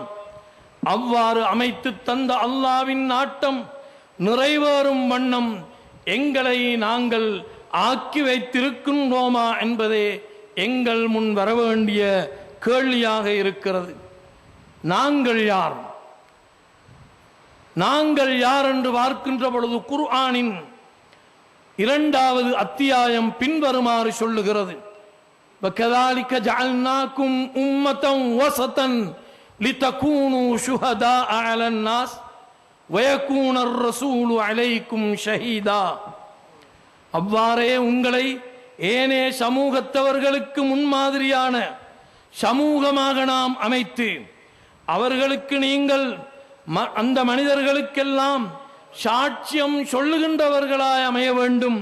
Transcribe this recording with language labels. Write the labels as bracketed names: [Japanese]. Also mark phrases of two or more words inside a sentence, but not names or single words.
[Tamil] அவ்வாறு அமைத்து தந்த அல்லாஹ்வின் நாட்டம் நிறைவேறும் வண்ணம் எங்களை நாங்கள் ஆக்கி வைத்திருக்கின்றோமா என்பதே எங்கள் முன் வர வேண்டிய கேள்வியாக இருக்கிறது. நாங்கள் யார்? நாங்கள் யார் என்று பார்க்கின்ற பொழுது குர்ஆனின் 2வது அத்தியாயம் பின்வருமாறு சொல்லுகிறது: [Arabic] وَكَذَلِكَ جَعَلْنَاكُمْ أُمَّةً وَسَطًا لِتَكُونُوا شُهَدَاءَ عَلَى النَّاسِ وَيَكُونَ الرَّسُولُ عَلَيْكُمْ شَهِيدًا. [Tamil] அவ்வாறே உங்களை ஏனே சமூகத்தவர்களுக்கு முன்மாதிரியான சமூகமாக நாம் அமைத்து அவர்களுக்கு நீங்கள் அந்த மனிதர்களுக்கெல்லாம் சாட்சியம் சொல்லுகின்றவர்களாய் அமைய வேண்டும்.